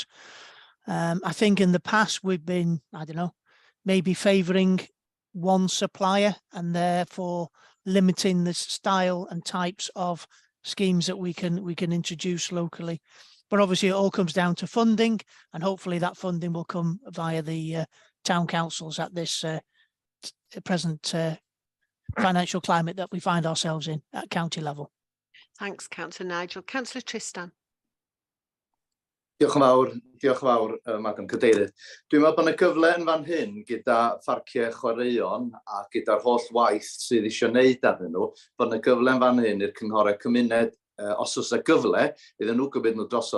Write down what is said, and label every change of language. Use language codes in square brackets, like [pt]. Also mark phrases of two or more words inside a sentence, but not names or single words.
[en] I think in the past we've been, I don't know, maybe favouring one supplier and therefore limiting the style and types of schemes that we can introduce locally. But obviously it all comes down to funding, and hopefully that funding will come via the town councils at this present financial climate that we find ourselves in at county level. Thanks, Councillor Nigel. Councillor Tristan. [cy] Diolch yn fawr, Madam Cadeirydd. Dwi'n meddwl bod yna gyfle yn fan hyn gyda pharciau chwaraeon a gyda'r holl waith sydd eisiau wneud arnyn nhw, bod yna gyfle yn fan hyn i'r cynghorau cymuned, os oes y gyfle, iddyn nhw gymryd nhw drosodd.